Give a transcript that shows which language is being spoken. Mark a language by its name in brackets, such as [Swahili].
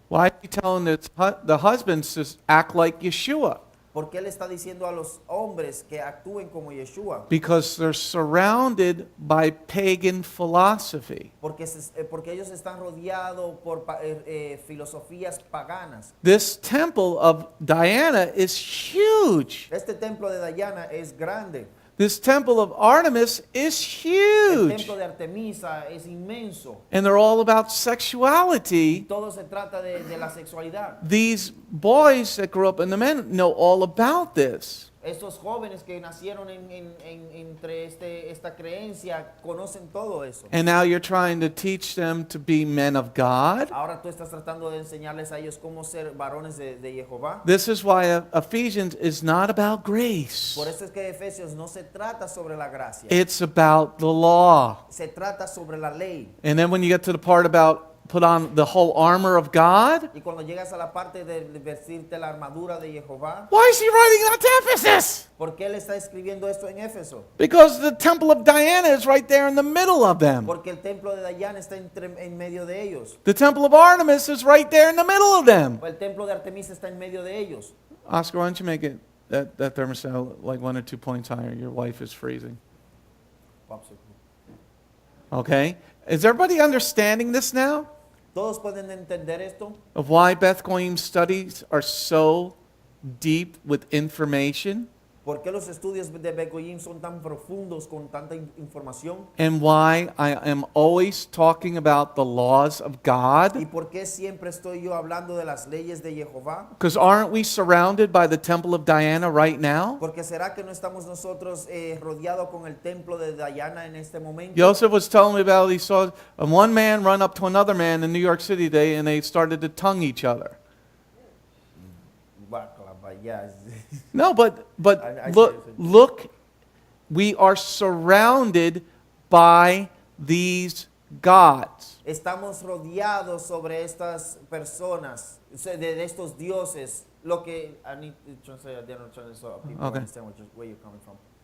[English] Why is he telling the husbands to act like Yeshua? [Spanish] ¿Por qué le está diciendo a los hombres que actúen como Yeshua? [English] Because they're surrounded by pagan philosophy. [Spanish] Porque ellos están rodeados por filosofías paganas. [English] This temple of Diana is huge. [Spanish] Este templo de Diana es grande. [English] This temple of Artemis is [Spanish] El [English] huge. [Spanish] templo de Artemisa es inmenso. [English] And they're all about [Spanish] Y [English] sexuality. [Spanish] todo se trata de la sexualidad. [English] These boys that grew up in the men know all about this. [Spanish] Estos jóvenes que nacieron entre esta creencia conocen todo eso. [English] And now you're trying to teach them to be men of God. [Spanish] Ahora tú estás tratando de enseñarles a ellos cómo ser varones de Jehová. [English] This is why Ephesians is not about grace. [Spanish] Por eso es que Efesios no se trata sobre la gracia. [English] It's about the law. [Spanish] Se trata sobre la ley. [English] And then when you get to the part about put on the whole armor of God, [Spanish] Y cuando llegas a la parte de vestirte la armadura de Jehová, [English] why is he writing that to Ephesus? [Spanish] ¿por qué él está escribiendo esto en Éfeso? [English] Because the temple of Diana is right there in the middle of them. [Spanish] Porque el templo de Diana está en medio de ellos. [English] The temple of Artemis is right there in the middle of them. [Spanish] O el templo de Artemisa está en medio de ellos. [English] Oscar, why don't you make it that thermostat like 1 or 2 points higher? Your wife is freezing. Okay? Is everybody understanding this now? [Spanish] ¿Todos pueden entender esto? [English] Of why Beth Goyim studies are so deep with information? [Spanish] ¿Por qué los estudios de Bgmc son tan profundos con tanta información? [English] and why I am always talking about the laws of [Spanish] ¿Y [English] God. [Spanish] por qué siempre estoy yo hablando de las leyes de Jehová? [English] Because aren't we surrounded by the temple of Diana right now? [Spanish] Porque será que no estamos nosotros rodeados con el templo de Diana en este momento. [English] Joseph was telling me about he saw one man run up to another man in New York City today and they started to tongue each other. [Spanish] Guácala, vaya. [English] No, but I look, see. look, we are surrounded by these gods. Estamos rodeados sobre estas personas, de estos dioses. [Spanish] Lo que [English] I need to translate, I didn't translate so people Okay. understand where you're coming from.